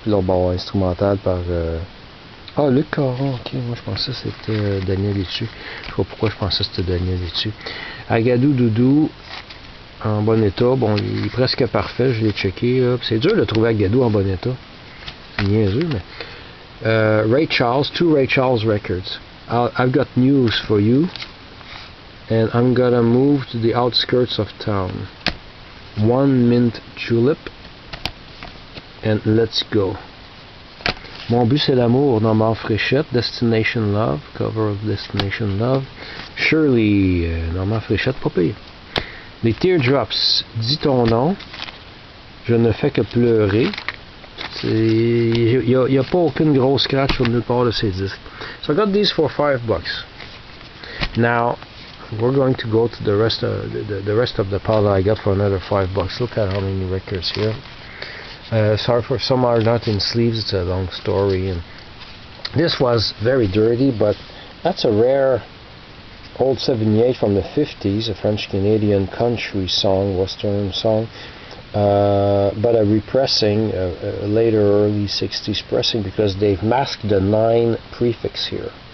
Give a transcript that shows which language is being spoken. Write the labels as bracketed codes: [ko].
[fr] Puis là, bon, instrumental par. Luc Caron, ok. Moi, je pensais que c'était Daniel Létu. Je sais pas pourquoi je pensais que c'était Daniel Létu. Agadou Doudou, en bon état. Bon, il est presque parfait. Je l'ai checké. C'est dur de trouver Agadou en bon état. C'est niaiseux, mais. [en] Ray Charles, 2 Ray Charles records. I've got news for you. And I'm gonna move to the outskirts of town. 1 mint julep. And let's go. [fr] Mon but c'est l'amour, Normand Fréchette, Destination Love, [en] cover of [fr] Destination Love. Shirley, Normand Fréchette, pas pire. Les Teardrops, dis ton nom. Je ne fais que pleurer. Il n'y a pas aucune grosse scratch sur nulle part de ces disques. [en] So I got these for $5. Now, we're going to go to the rest of the pile that I got for another $5. Look at how many records here. Sorry for some are not in sleeves, it's a long story. And this was very dirty, but that's a rare old 78 from the 50s, a French-Canadian country song, western song, but a repressing, a later early 60s pressing, because they've masked the 9 prefix here.